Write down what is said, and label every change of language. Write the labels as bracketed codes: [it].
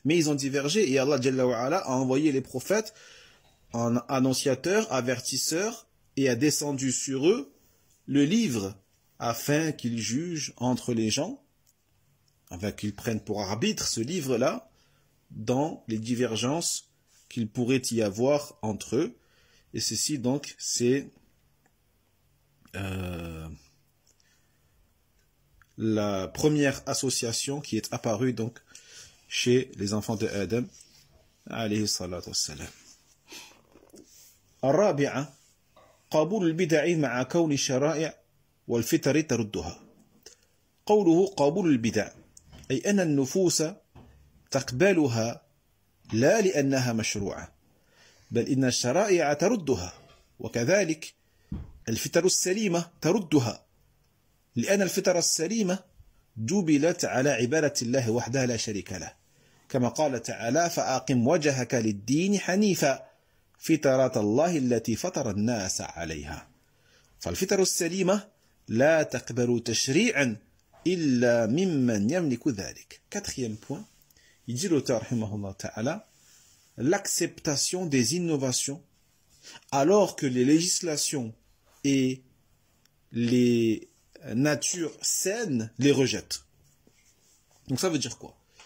[fr] Mais ils ont divergé et Allah [ar] Jalla wa Ala [fr] a envoyé les prophètes en annonciateurs, avertisseurs et a descendu sur eux le livre afin qu'ils jugent entre les gens, afin qu'ils prennent pour arbitre ce livre-là dans les divergences qu'il pourrait y avoir entre eux. Et ceci donc c'est la première association qui est apparue donc chez les enfants de Adam [ar] alayhi salatu wassalam. الرابعة قبول البدع مع كون الشرائع والفتر تردها. قوله قبول البدع أي أن النفوس تقبلها لا لأنها مشروعة بل إن الشرائع تردها وكذلك الفتر السليمة تردها لأن الفتر السليمة جبلت على عبادة الله وحده لا شريك له كما قال تعالى فأقم وجهك للدين حنيفا فطرة الله التي فطر الناس عليها فالفتر السليمة لا تقبل تشريعا إلا ممن يملك ذلك. [fr] Quatrième point, il dit l'auteur [ar] rahimahullah ta'ala, [fr] l'acceptation des innovations alors que les législations et les natures saines les rejettent. Donc ça veut dire quoi?